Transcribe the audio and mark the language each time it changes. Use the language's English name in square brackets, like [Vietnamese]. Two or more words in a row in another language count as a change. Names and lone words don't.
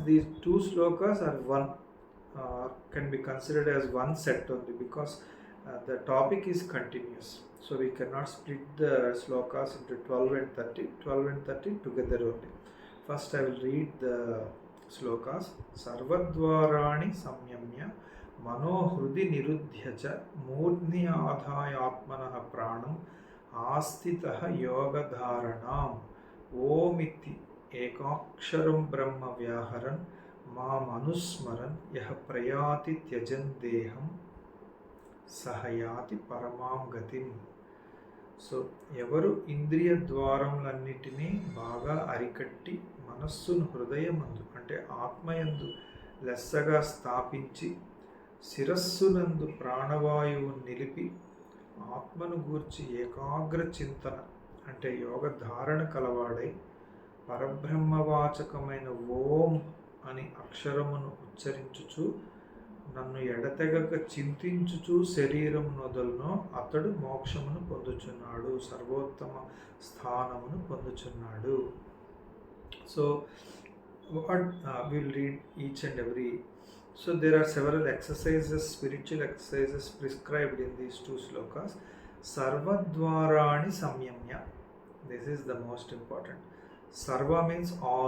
[English] These two slokas are one, can be considered as one set only, because the topic is continuous. So we cannot split the slokas into 12 and 30. 12 and 30 together only. First I will read the slokas. [Sanskrit] सर्वद्वाराणि संयम्य मनोहृदि निरुध्य च मूर्ध्नि आधायात्मनः प्राणम् आस्थितः योगधारणाम् ओमिति एकाक्षरं ब्रह्म व्याहरन् माम् अनुस्मरन् यः प्रयाति त्यजन् देहं सह याति परमां गतिम्. [Telugu] సో ఎవరు ఇంద్రియ ద్వారములన్నిటినీ బాగా అరికట్టి మనస్సును హృదయమందు అంటే ఆత్మయందు లెస్సగా స్థాపించి శిరస్సునందు ప్రాణవాయువు నిలిపి ఆత్మను గూర్చి ఏకాగ్ర చింతన అంటే యోగ ధారణ కలవాడై పరబ్రహ్మవాచకమైన ఓం అని అక్షరమును ఉచ్చరించుచు నన్ను ఎడతెగక చింతించుచు శరీరం నొదలునో అతడు మోక్షమును పొందుచున్నాడు, సర్వోత్తమ స్థానమును పొందుచున్నాడు. [English] సో what we'll read each and every. So there are several exercises, spiritual exercises prescribed in these two slokas. [Sanskrit] सर्वद्वाराणि संयम्य. [English] This is the most important. Sarva means all.